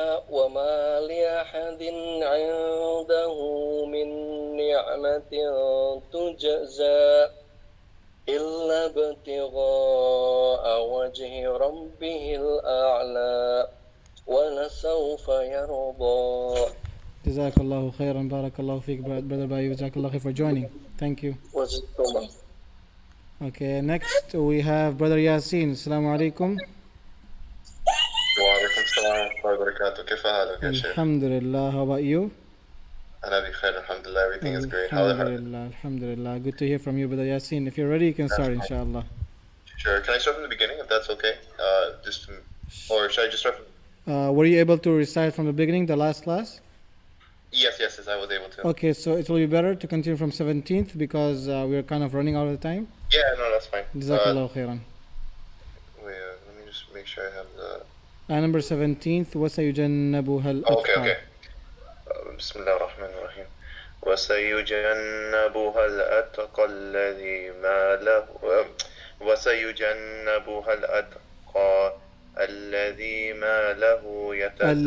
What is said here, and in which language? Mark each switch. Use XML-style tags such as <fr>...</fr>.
<ar>وما لأحد عنده من نعمة تجزى إلا ابتغاء وجه ربه الأعلى ولسوف يرضى. جزاك الله خيرا. بارك الله فيك brother Bayu. جزاك الله خير</ar> <en>for joining. Thank you. Okay, next we have brother Yasin.</en> <ar>Assalamu alaikum. وعليكم السلام ورحمة الله وبركاته. كيف حالك يا شيخ؟</ar> <en>Alhamdulillah. How about you?</en> <ar>أنا بخير الحمد لله.</ar> <en>Everything is great. How are you?</en> <ar>Alhamdulillah.</ar> <en>Good to hear from you, brother Yasin. If you're ready, you can start, inshallah. Sure. Can I start from the beginning, if that's okay? Or should I just start from... Were you able to recite from the beginning, the last class? Yes, I was able to. Okay, so it will be better to continue from 17th because we're kind of running out of time. Yeah, no, that's fine.</en> <ar>Jazakallahu khairan.</ar> <en>Wait, let me just make sure I have the... number 17th,</en> <ar>وَسَيُجَنَّبُهَا الْأَتْقَى. Okay. بسم الله الرحمن الرحيم. وسيجنبها الأتقى الذي ما له وسيجنبها الأتقى الذي ما له يتزكى</ar>